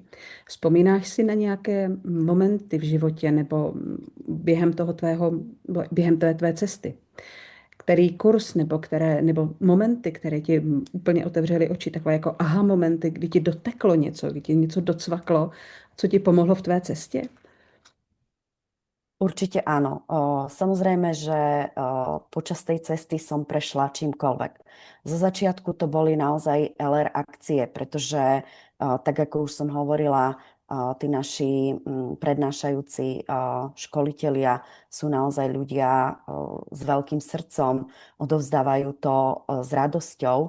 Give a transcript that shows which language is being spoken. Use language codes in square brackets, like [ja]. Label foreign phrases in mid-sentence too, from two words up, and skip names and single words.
[cs] Vzpomínáš si na nějaké momenty v životě nebo během té tvé cesty, který kurz nebo momenty, které ti úplně otevřely oči, takové jako aha momenty, kdy ti doteklo něco, kdy ti něco docvaklo, co ti pomohlo v tvé cestě? [sk] Určite áno. Samozrejme, že počas tej cesty som prešla čímkoľvek. Zo začiatku to boli naozaj LR akcie, pretože tak ako už som hovorila, tí naši prednášajúci školitelia sú naozaj ľudia s veľkým srdcom, odovzdávajú to s radosťou.